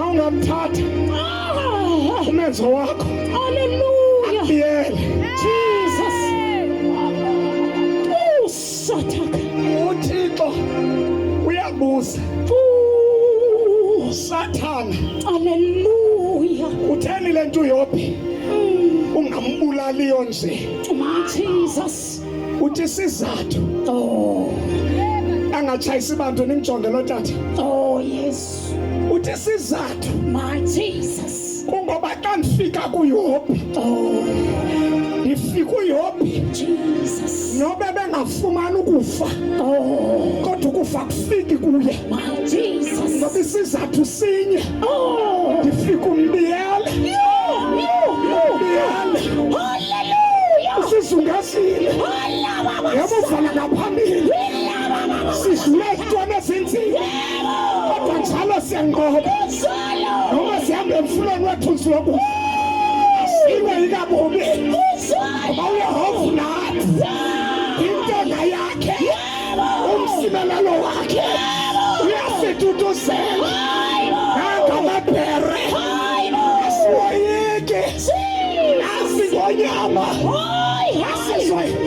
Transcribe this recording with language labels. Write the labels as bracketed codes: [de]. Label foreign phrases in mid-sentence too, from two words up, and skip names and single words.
[xh] uyamthatha umenzo wakho. Hallelujah. Yele Jesus. Oh, Sataka. uThixo uyabuza Sathana. Hallelujah. Utheni lento uYobhi ungambulaliyo nje? [en] My Jesus. [xh] Uthi sizathu Oh. angatshayisi bantu nimjonge lo tata. [en] Oh, yes. [xh] Uthi sizathu [en] My Jesus. [xh] kungoba xa ndifika kuYobhi Oh, ndifika uYobhi Jesus. nobe bengafumani ukufa Oh, kodwa ukufa kufiki kuye. [en] my Jesus. [xh] Ngoba isizathu sinye Oh, ndifika umbiyele hallelujah. sizungazile yabo vala ngaphambili sidlule ekutweni ezinzima kodwa njalo siyanqoba noma sihambe emfuleni wethu nsuku sibe ikabubi ngoba uYehova nathi intanga yakhe umsimelelo wakhe uyasitutuzela nangamabhere asiwoyike asingonyama asizwe